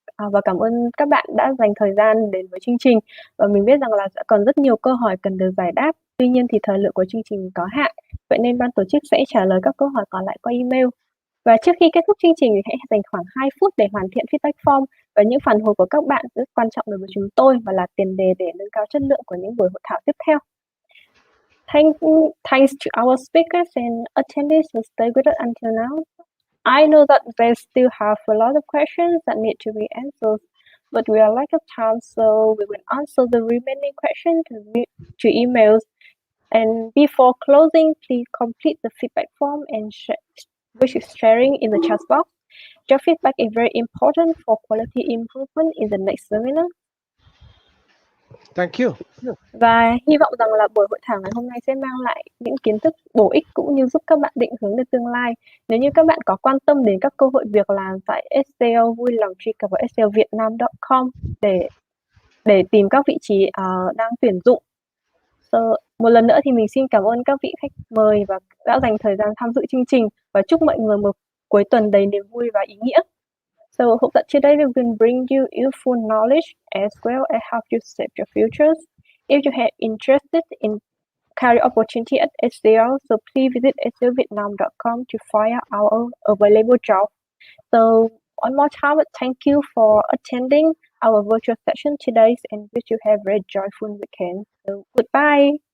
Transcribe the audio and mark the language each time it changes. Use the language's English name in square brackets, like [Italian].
[Vietnamese] Và cảm ơn các bạn đã dành thời gian đến với chương trình. Và mình biết rằng là sẽ còn rất nhiều câu hỏi cần được giải đáp. Tuy nhiên thì thời lượng của chương trình có hạn. Vậy nên ban tổ chức sẽ trả lời các câu hỏi còn lại qua email. Và trước khi kết thúc chương trình thì hãy dành khoảng 2 phút để hoàn thiện feedback form, và những phản hồi của các bạn rất quan trọng đối với chúng tôi và là tiền đề để nâng cao chất lượng của những buổi hội thảo tiếp theo. [English] Thanks to our speakers and attendees who stayed with us until now. I know that they still have a lot of questions that need to be answered, but we are lack of time, so we will answer the remaining questions to emails. And before closing, please complete the feedback form and which is sharing in the chat box. Your feedback is very important for quality improvement in the next seminar. Thank you. [Vietnamese] Và hy vọng rằng là buổi hội thảo ngày hôm nay sẽ mang lại những kiến thức bổ ích cũng như giúp các bạn định hướng được tương lai. Nếu như các bạn có quan tâm đến các cơ hội việc làm tại HCL, vui lòng truy cập vào hclvietnam.com để tìm các vị trí đang tuyển dụng. Một lần nữa thì mình xin cảm ơn các vị khách mời và đã dành thời gian tham dự chương trình, và chúc mọi người một cuối tuần đầy niềm vui và ý nghĩa. [English] So hope that today we will bring you useful knowledge as well as help you shape your futures. If you have interested in career opportunity at HCL, so please visit hclvietnam.com to find out our available jobs. So one more time, thank you for attending our virtual session today, and wish you have a very joyful weekend. So goodbye.